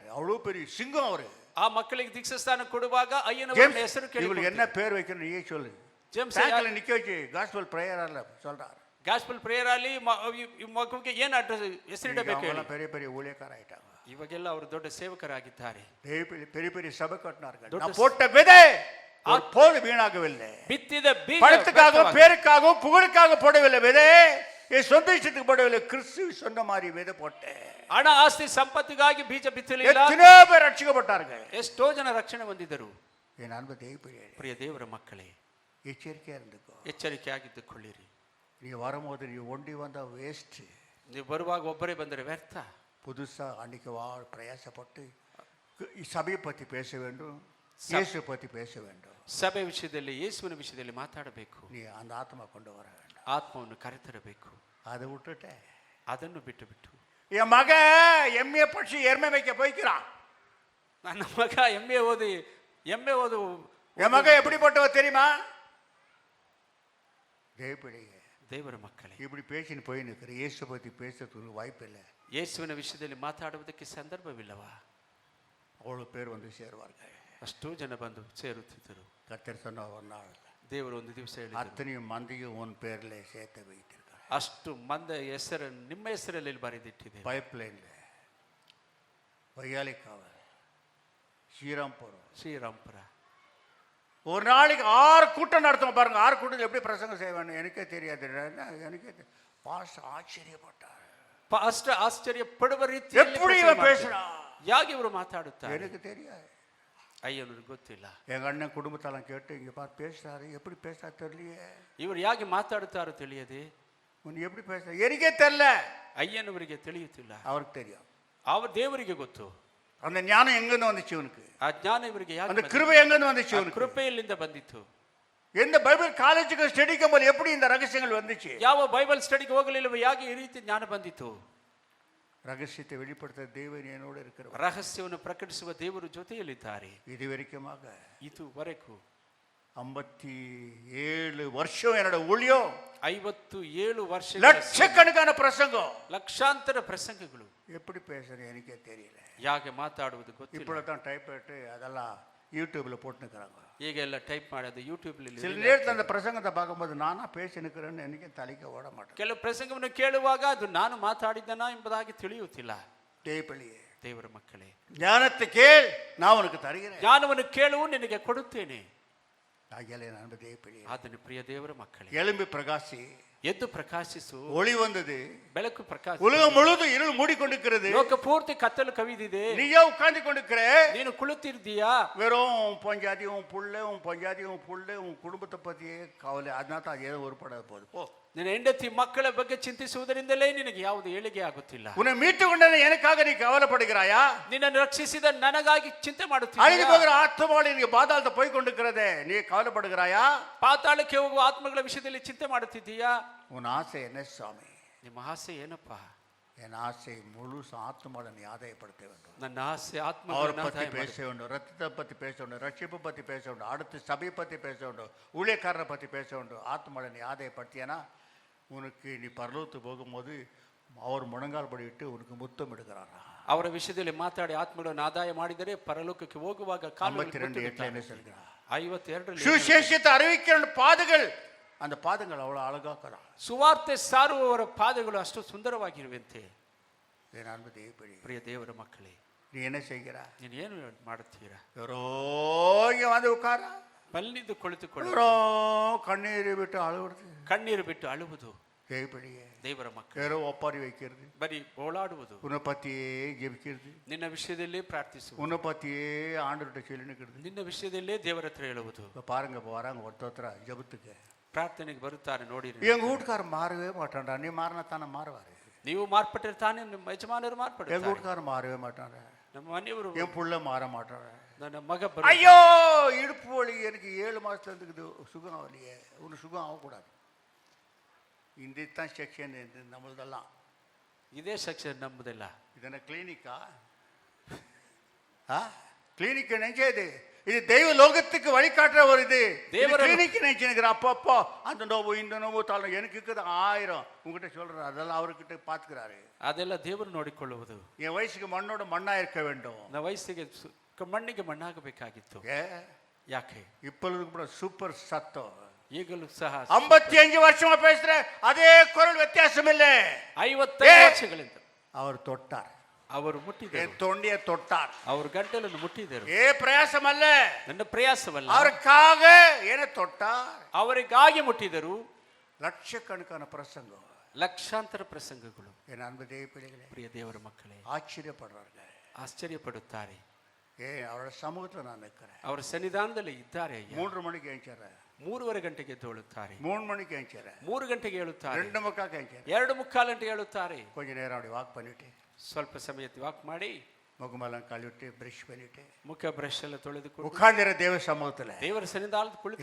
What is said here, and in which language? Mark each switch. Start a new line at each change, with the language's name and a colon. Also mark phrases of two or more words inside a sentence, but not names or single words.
Tamil: அவ்வளவு பெரிய சிங்கம் அவரு.
Kannada: ಆ ಮಕ್ಕಳಿಗೆ ದೀಕ್ಷಾಸ್ಥಾನ ಕೊಡುವಾಗ ಅಯ್ಯನವರ ಹೆಸರು ಕೇಳಿ
Tamil: இவங்களுக்கு என்ன பேர் வைக்கணும் நீயே சொல்லு.
Kannada: ಜೇಮ್ಸ್
Tamil: பேங்க்ல நிக்க வச்சு
English: gospel prayer
Tamil: சொல்றாரு.
English: gospel prayer
Kannada: ಅಲ್ಲಿ ಮಗುವಿಗೆ ಏನು ಅಡ್ರೆಸ್ ಹೆಸರಿಡಬೇಕು ಹೇಳಿ.
Tamil: பெரிய பெரிய ஊழியக்கார ஆயிட்டாங்க.
Kannada: ಇವಾಗೆಲ್ಲ ಅವರು ದೊಡ್ಡ ಸೇವಕರಾಗಿದ್ದಾರೆ.
Tamil: பெரிய பெரிய சபை கட்டினார்கள். நான் போட்ட விதை போது வீணாகவில்லை.
Kannada: ಬಿತ್ತಿದ ಬೀಜ
Tamil: பணத்துக்காகவும் பேருக்காகவும் புகழுக்காக போடவில்லை விதை. என் சொந்த இஷ்டத்துக்கு போடவில்லை. கிறிஸ்து சொன்ன மாதிரி விதை போட்டேன்.
Kannada: ಹಣ ಆಸ್ತಿ ಸಂಪತ್ತಿಗಾಗಿ ಬೀಜ ಬಿತ್ತಲಿಲ್ಲ.
Tamil: எத்தனை பேர் ரட்சிக்கப்பட்டார்கள்.
Kannada: ಎಷ್ಟೋ ಜನ ರಕ್ಷಣೆ ಹೊಂದಿದರು.
Tamil: என் அன்பு தேவப்பிள்ளையே,
Kannada: ಪ್ರಿಯ ದೇವರ ಮಕ್ಕಳೇ,
Tamil: எச்சரிக்கையா இருந்துக்கோ.
Kannada: ಎಚ್ಚರಿಕೆಯಾಗಿದ್ದುಕೊಳ್ಳಿರಿ.
Tamil: நீ வரும்போது நீ ஒண்டி வந்த வேஸ்ட்.
Kannada: ನೀವು ಬರುವಾಗ ಒಬ್ಬರೇ ಬಂದರೆ ವ್ಯರ್ಥ.
Tamil: புதுசா அன்னைக்கு பிரயாசப்பட்டு சபையை பத்தி பேச வேண்டும், இயேசு பத்தி பேச வேண்டும்.
Kannada: ಸಭೆ ವಿಷಯದಲ್ಲಿ ಯೇಸುವಿನ ವಿಷಯದಲ್ಲಿ ಮಾತಾಡಬೇಕು.
Tamil: நீ அந்த ஆத்மா கொண்டு வர வேண்டும்.
Kannada: ಆತ್ಮವನ್ನು ಕರೆತರಬೇಕು.
Tamil: அதை விட்டுட்டே
Kannada: ಅದನ್ನು ಬಿಟ್ಟು
Tamil: என் மக எம்ஏ படிச்சு எருமை வைக்க போய்க்கிறான்.
Kannada: ನನ್ನ ಮಗ ಎಮ್ಮೆ ಓದು
Tamil: என் மக எப்படிப்பட்டவ தெரியுமா? தேவப்பிள்ளைங்க
Kannada: ದೇವರ ಮಕ್ಕಳೇ,
Tamil: இப்படி பேசின்னு போய் நிற்கிற இயேசு பற்றி பேசுறதுக்கு வாய்ப்பு இல்லை.
Kannada: ಯೇಸುವಿನ ವಿಷಯದಲ್ಲಿ ಮಾತಾಡುವುದಕ್ಕೆ ಸಂದರ್ಭವಿಲ್ಲವಾ?
Tamil: அவ்வளோ பேர் வந்து சேருவார்கள்.
Kannada: ಅಷ್ಟೋ ಜನ ಬಂದು ಸೇರುತ್ತಿದ್ದರು.
Tamil: கர்த்தர் சொன்ன ஒரு நாள்
Kannada: ದೇವರು ಒಂದು ದಿವಸ ಹೇಳಿದರು,
Tamil: அத்தனையும் மந்தையும் உன் பேரில் சேர்த்து வைத்திருக்காங்க.
Kannada: ಅಷ್ಟು ಮಂದ ಹೆಸರನ್ನು ನಿಮ್ಮ ಹೆಸರಲ್ಲಿ ಬರೆದಿಟ್ಟಿದೆ.
Tamil: பைப் லைனில், வையாலிக்காவல், ஸ்ரீராம்புரம்,
Kannada: ಶ್ರೀರಾಂಪುರ.
Tamil: ஒரு நாளைக்கு 6 கூட்டம் நடத்தும் பாருங்க. 6 கூட்டத்தில் எப்படி பிரசங்கம் செய்வேன் எனக்கே தெரியாது. எனக்கே பாஸ்டர் ஆச்சரியப்பட்டார்.
Kannada: ಪಾಸ್ಟರ್ ಆಶ್ಚರ್ಯಪಡುವ ರೀತಿ
Tamil: எப்படி இவன் பேசுறான்
Kannada: ಯಾಕೆ ಇವರು ಮಾತಾಡುತ್ತಾರೆ
Tamil: எனக்கு தெரியாது.
Kannada: ಅಯ್ಯನವ್ರಿಗೆ ಗೊತ್ತಿಲ್ಲ.
Tamil: எங்க அண்ணன் குடும்பத்தெல்லாம் கேட்டு இங்க பாரு பேசுறாரு, எப்படி பேசுறா தெரியலையே,
Kannada: ಇವರು ಯಾಕೆ ಮಾತಾಡುತ್ತಾರೋ ತಿಳಿಯದೆ,
Tamil: உன் எப்படி பேசுற எனக்கே தெரியல.
Kannada: ಅಯ್ಯನವರಿಗೆ ತಿಳಿಯುತ್ತಿಲ್ಲ,
Tamil: அவருக்கு தெரியும்.
Kannada: அவர் ದೇವರಿಗೆ ಗೊತ್ತು.
Tamil: அந்த ஞானம் எங்கிருந்து வந்துச்சு உனக்கு?
Kannada: ಆ ಜ್ಞಾನ ಇವರಿಗೆ ಯಾಕೆ
Tamil: அந்த
Kannada: ಬಂದಿತು?
Tamil: கிருபை எங்கிருந்து வந்துச்சு
Kannada: ಆ
Tamil: உனக்கு?
Kannada: ಕೃಪೆಯಲ್ಲಿಂದ ಬಂದಿತ್ತು.
Tamil: எந்த
English: Bible college
Tamil: ஸ்டடிக்கும் போது எப்படி இந்த ரகசியங்கள் வந்துச்சு?
Kannada: ಯಾವ
English: Bible study
Kannada: ಹೋಗಲಿಲ್ಲವೋ ಯಾಕೆ ಈ ರೀತಿ ಜ್ಞಾನ ಬಂದಿತು?
Tamil: ரகசியத்தை வெளிப்படுத்த தேவன் என்னோடு இருக்கிறார்.
Kannada: ರಹಸ್ಯವನ್ನು ಪ್ರಕಟಿಸುವ ದೇವರು ಜೊತೆಯಲ್ಲಿದ್ದಾರೆ.
Tamil: இது வரைக்குமாக
Kannada: ಇದುವರೆಗೂ
Tamil: 57 வருஷம் என்னோட ஊழியம்,
Kannada: 57 ವರ್ಷ,
Tamil: லட்சக்கணக்கான பிரசங்கம்,
Kannada: ಲಕ್ಷಾಂತರ ಪ್ರಸಂಗಗಳು.
Tamil: எப்படி பேசுறேன் எனக்கே தெரியல.
Kannada: ಯಾಕೆ ಮಾತಾಡುವುದು ಗೊತ್ತಿಲ್ಲ.
Tamil: இப்பொழுதுதான் டைப் பண்ணிட்டு அதெல்லாம் யூடியூப்ல போட்டுக்கிறாங்க.
Kannada: ಈಗ ಎಲ್ಲ ಟೈಪ್ ಮಾಡೋದು ಯೂಟ್ಯೂಬ್.
Tamil: சில நேரத்தில் அந்த பிரசங்கத்தை பார்க்கும்போது நானா பேசினுக்கிறேன்னு எனக்கு தலைக்க ஓட மாட்டேன்.
Kannada: ಕೆಲವು ಪ್ರಸಂಗವನ್ನು ಕೇಳುವಾಗ ಅದು ನಾನು ಮಾತಾಡಿದ್ದನಾ ಎಂಬುದಾಗಿ ತಿಳಿಯುತ್ತಿಲ್ಲ.
Tamil: தேவப்பிள்ளையே,
Kannada: ದೇವರ ಮಕ್ಕಳೇ,
Tamil: ஞானத்தை கேள், நான் உனக்கு தருகிறேன்.
Kannada: ಜ್ಞಾನವನ್ನು ಕೇಳುವು, ನಿನಗೆ ಕೊಡುತ್ತೇನೆ.
Tamil: ஆகியாலே நான் தேவப்பிள்ளையே,
Kannada: ಆತನ ಪ್ರಿಯ ದೇವರ ಮಕ್ಕಳೇ,
Tamil: எழும்பி பிரகாசி,
Kannada: ಎದ್ದು ಪ್ರಕಾಶಿಸು.
Tamil: ஒளி வந்தது,
Kannada: ಬೆಳಕು ಪ್ರಕಾಶ.
Tamil: உலகம் முழுவதும் இருள் மூடிக்கொண்டிருக்கிறது.
Kannada: ಲೋಕ ಪೂರ್ತಿ ಕತ್ತಲು ಕವಿದಿದೆ.
Tamil: நீயோ உட்கார்ந்து கொண்டிருக்கிற,
Kannada: ನೀನು ಕುಳಿತಿರ್ತೀಯಾ?
Tamil: வெறும் பஞ்சாதி உன் புள்ள, உன் பஞ்சாதி உன் புள்ள, உன் குடும்பத்தை பற்றியே கவலை. அதனால தான் ஏதோ உருப்படாத போகுது. போ,
Kannada: ನಿನ್ನ ಹೆಂಡತಿ ಮಕ್ಕಳ ಬಗ್ಗೆ ಚಿಂತಿಸುವುದರಿಂದಲೇ ನಿನಗೆ ಯಾವುದು ಏಳಿಗೆ ಆಗುತ್ತಿಲ್ಲ.
Tamil: உன்னை மீட்டு கொண்டது எனக்காக நீ கவலைப்படுகிறாயா?
Kannada: ನಿನ್ನನ್ನು ರಕ್ಷಿಸಿದ ನನಗಾಗಿ ಚಿಂತೆ
Tamil: அழிந்து
Kannada: ಮಾಡುತ್ತೀಯಾ?
Tamil: போகிற ஆத்மாவில் நீ பாதாளத்தை போய் கொண்டிருக்கிறதே, நீ கவலைப்படுகிறாயா?
Kannada: ಪಾತಾಳಕ್ಕೆ ಹೋಗುವ ಆತ್ಮಗಳ ವಿಷಯದಲ್ಲಿ ಚಿಂತೆ ಮಾಡುತ್ತಿದ್ದೀಯಾ?
Tamil: உன் ஆசை என்ன சுவாமி?
Kannada: ನಿಮ್ಮ ಆಸೆ ಏನಪ್ಪ?
Tamil: என் ஆசை முழு ஆத்மாவை நீ ஆதாயப்படுத்த வேண்டும்.
Kannada: ನನ್ನ ಆಸೆ
Tamil: அவரை
Kannada: ಆತ್ಮಗಳನ್ನು
Tamil: பற்றி
Kannada: ಆದಾಯ
Tamil: பேச
Kannada: ಮಾಡು.
Tamil: வேண்டும், ரத்தத்தை பற்றி பேச வேண்டும், ரட்சிப்பை பற்றி பேச வேண்டும், அடுத்து சபையை பற்றி பேச வேண்டும், ஊழியக்காரரை பற்றி பேச வேண்டும். ஆத்மாவை நீ ஆதாயப்படுத்தியனா உனக்கு நீ பரலோகத்துக்கு போகும்போது அவர் முழங்கால் படிவிட்டு உனக்கு முத்தம் எடுக்கிறாரா?
Kannada: ಅವರ ವಿಷಯದಲ್ಲಿ ಮಾತಾಡಿ ಆತ್ಮಗಳನ್ನು ಆದಾಯ ಮಾಡಿದರೆ ಪರಲೋಕಕ್ಕೆ ಹೋಗುವಾಗ
Tamil: 52:8 என்ன சொல்கிறார்? 52 சுவிசேஷத்தை அறிவிக்கிற பாதைகள், அந்த பாதங்கள் அவ்வளவு அழகாக்கலாம்.
Kannada: ಸುವಾರ್ತೆ ಸಾರುವವರ ಪಾದಗಳು ಅಷ್ಟು ಸುಂದರವಾಗಿರುವಂತೆ.
Tamil: என் அன்பு தேவப்பிள்ளை,
Kannada: ಪ್ರಿಯ ದೇವರ ಮಕ್ಕಳೇ,
Tamil: நீ என்ன செய்கிறா?
Kannada: ನೀನು ಏನು ಮಾಡುತ್ತೀರಾ?
Tamil: யாரோ இங்க வந்து உட்காரா,
Kannada: ಮಲ್ಲಿದ್ದು ಕುಳಿತುಕೊಳ್ಳು,
Tamil: யாரோ கண்ணீரை விட்டு அழுகுறது.
Kannada: ಕಣ್ಣೀರು ಬಿಟ್ಟು ಅಳುವುದು.
Tamil: தேவப்பிள்ளையே,
Kannada: ದೇವರ ಮಕ್ಕಳು
Tamil: யாரோ ஒப்பாரி வைக்கிறது,
Kannada: ಬರೀ ಓಲಾಡುವುದು,
Tamil: உன்னை பத்தியே ஜெபிக்கிறது,
Kannada: ನಿನ್ನ ವಿಷಯದಲ್ಲೇ ಪ್ರಾರ್ಥಿಸುವುದು,
Tamil: உன்னை பத்தியே ஆண்டவர்கிட்ட சொல்லி நிற்கிறது.
Kannada: ನಿನ್ನ ವಿಷಯದಲ್ಲೇ ದೇವರ ಹತ್ರ ಹೇಳುವುದು.
Tamil: இப்போ பாருங்க, இப்போ வராங்க ஒருத்தர ஜெபத்துக்கு,
Kannada: ಪ್ರಾರ್ಥನೆಗೆ ಬರುತ್ತಾರೆ ನೋಡಿ.
Tamil: எங்க வீட்டுக்காரர் மாறவே மாட்டான்டா. நீ மாறினா தானே மாறுவாரு.
Kannada: ನೀವು ಮಾರ್ಪಟ್ಟರೆ ತಾನೇ ನಿಮ್ಮ ಯಜಮಾನರು
Tamil: எங்க
Kannada: ಮಾರ್ಪಡ್ತಾರೆ.
Tamil: வீட்டுக்காரர் மாறவே மாட்டாங்க,
Kannada: ನಮ್ಮ ಮನೆಯವರು,
Tamil: என் புள்ள மாற மாட்டாங்க.
Kannada: ನನ್ನ ಮಗ
Tamil: ஐயோ இடுப்பு வலி எனக்கு 7 மாசத்துல இருக்குது, சுகம் ஆகலையே. உனக்கு சுகம் ஆகக்கூடாது. இந்த தான் செக்ஷன் நம்மளதெல்லாம்.
Kannada: ಇದೇ ಸೆಕ್ಷನ್ ನಮ್ಮದೆಲ್ಲ.
Tamil: இதென்ன கிளினிக்கா? கிளினிக் நினைச்சது இது தெய்வ லோகத்துக்கு வழிகாட்டுற ஒரு இது. கிளினிக் நினைச்சுக்கிறேன். அப்பப்போ அந்த நோவு இந்த நோவு தாளம் எனக்கு இருக்குது 1000 உங்ககிட்ட சொல்றேன். அதெல்லாம் அவர்கிட்ட பாத்துக்கிறாரு.
Kannada: ಅದೆಲ್ಲ ದೇವರು ನೋಡಿಕೊಳ್ಳುವುದು.
Tamil: என் வயசுக்கு மண்ணோட மண்ணா இருக்க வேண்டும்.
Kannada: ನನ್ನ ವಯಸ್ಸಿಗೆ ಮಣ್ಣಿಗೆ ಮಣ್ಣಾಗಬೇಕಾಗಿತ್ತು. ಯಾಕೆ?
Tamil: இப்பொழுது கூட சூப்பர் சத்தம்.
Kannada: ಈಗಲೂ ಸಹ
Tamil: 55 வருஷமா பேசுற அதே குரல் வித்தியாசம் இல்லை.
Kannada: 55 ವರ್ಷಗಳಿಂದ
Tamil: அவர் தொட்டார்,
Kannada: ಅವರು ಮುಟ್ಟಿದರು,
Tamil: என் தொண்டியை தொட்டார்.
Kannada: ಅವರು ಗಂಟಲನ್ನು ಮುಟ್ಟಿದರು.
Tamil: பிரயாசம் அல்ல,
Kannada: ನನ್ನ ಪ್ರಯಾಸವಲ್ಲ,
Tamil: அவருக்காக என்ன தொட்டார்.
Kannada: ಅವರಿಗಾಗಿ ಮುಟ್ಟಿದರು.
Tamil: லட்சக்கணக்கான பிரசங்கம்,
Kannada: ಲಕ್ಷಾಂತರ ಪ್ರಸಂಗಗಳು.
Tamil: என் அன்பு தேவ பிள்ளைகளே,
Kannada: ಪ್ರಿಯ ದೇವರ ಮಕ್ಕಳೇ,
Tamil: ஆச்சரியப்படுறார்கள்,
Kannada: ಆಶ್ಚರ್ಯಪಡುತ್ತಾರೆ.
Tamil: அவரோட சமூகத்தில் நான் நிற்கிறேன்.
Kannada: ಅವರ ಸನ್ನಿಧಾನದಲ್ಲಿ ಇದ್ದಾರೆ.
Tamil: 3 மணிக்கு எழுச்சிறேன்,
Kannada: 3:30 ಗಂಟೆಗೆ ಎದ್ದೇಳುತ್ತಾರೆ.
Tamil: 3 மணிக்கு எழுச்சிறேன்,
Kannada: 3 ಗಂಟೆಗೆ ಹೇಳುತ್ತಾರೆ,
Tamil: 2:45 எழுச்சிறேன்,
Kannada: 2:45 ಗಂಟೆಗೆ ಹೇಳುತ್ತಾರೆ.
Tamil: கொஞ்ச நேரம் அப்படி வாக் பண்ணிட்டு
Kannada: ಸ್ವಲ್ಪ ಸಮಯ ವಾಕ್ ಮಾಡಿ
Tamil: முகமெல்லாம் கழுவிட்டு பிரஷ் பண்ணிட்டு
Kannada: ಮುಖ ಬ್ರಷ್ ಎಲ್ಲ ತೊಳೆದುಕೊಂಡು
Tamil: உட்கார்ந்துற தேவ சமூகத்தில்
Kannada: ದೇವರ ಸನ್ನಿಧಾನದಲ್ಲಿ ಕುಳಿತು